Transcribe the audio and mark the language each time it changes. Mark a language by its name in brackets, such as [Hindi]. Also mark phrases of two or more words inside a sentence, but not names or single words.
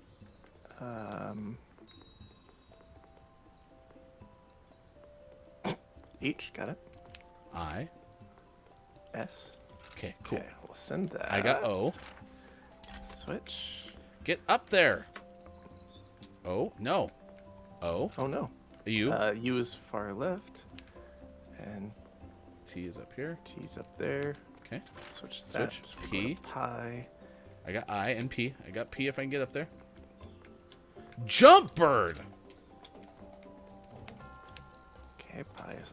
[English] H, got it. I. S. Okay, cool. Okay, we'll send that. I got O. Switch. Get up there. O. No. O. Oh no. U. U is far left. And T is up here. T's up there. Okay. Switch that. Switch. We'll go P. to pi. I got I and P. I got P if I can get up there. Jump bird. Okay, pi is.